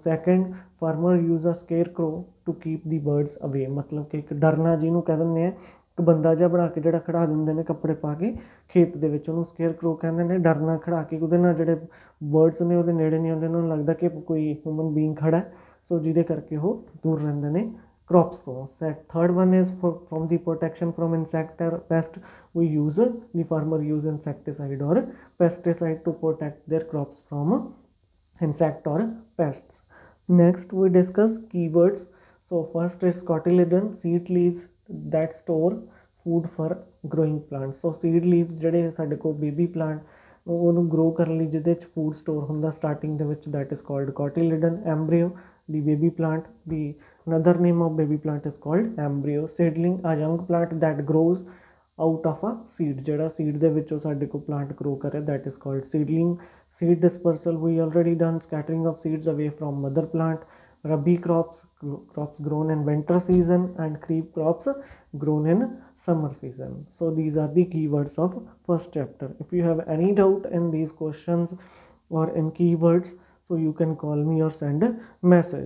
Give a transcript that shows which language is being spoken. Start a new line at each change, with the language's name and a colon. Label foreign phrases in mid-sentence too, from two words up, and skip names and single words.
English: Second, farmer use a scarecrow to keep the birds away,
Punjabi: ਮਤਲਬ ਕਿ ਇੱਕ ਡਰਨਾ ਜਿਹਨੂੰ ਕਹਿ ਦਿੰਦੇ ਆ, ਇੱਕ ਬੰਦਾ ਜਿਹਾ ਬਣਾ ਕੇ ਜਿਹੜਾ ਖੜਾ ਦਿੰਦੇ ਨੇ ਕੱਪੜੇ ਪਾ ਕੇ ਖੇਤ ਦੇ ਵਿੱਚ, ਉਹਨੂੰ ਸਕੇਅਰ ਕਰੋ ਕਹਿੰਦੇ ਨੇ। ਡਰਨਾ ਖੜਾ ਕੇ ਉਹਦੇ ਨਾਲ ਜਿਹੜੇ ਬਰਡਸ ਨੇ ਉਹਦੇ ਨੇੜੇ ਨਹੀਂ ਆਉਂਦੇ, ਉਹਨਾਂ ਨੂੰ ਲੱਗਦਾ ਕਿ ਕੋਈ
English: human being
Punjabi: ਖੜਾ, ਸੋ ਜਿਹਦੇ ਕਰਕੇ ਉਹ ਦੂਰ ਰਹਿੰਦੇ ਨੇ crops ਤੋਂ।
English: Third one is from the protection from insect or pest, we use the farmer use insecticide or pesticide to protect their crops from insect or pests. Next we discuss keywords. So first is cotyledon, seed leaves that store food for growing plants. So seed leaves
Punjabi: ਜਿਹੜੇ ਸਾਡੇ ਕੋਲ
English: baby plant
Punjabi: ਉਹਨੂੰ ਗਰੋ ਕਰਨ ਲਈ ਜਿਹਦੇ 'ਚ
English: food store
Punjabi: ਹੁੰਦਾ ਸਟਾਰਟਿੰਗ ਦੇ ਵਿੱਚ,
English: that is called cotyledon. Embryo, the baby plant, the another name of baby plant is called embryo. Seedling, a young plant that grows out of a seed, ਜਿਹੜਾ seed
Punjabi: ਦੇ ਵਿੱਚੋਂ ਸਾਡੇ ਕੋਲ
English: plant grow ਕਰੇ, that is called seedling. Seed dispersal, we already done, scattering of seeds away from mother plant. Rabi crops, crops grown in winter season, and kharif crops grown in summer season. So these are the keywords of first chapter. If you have any doubt in these questions or in keywords, so you can call me or send a message.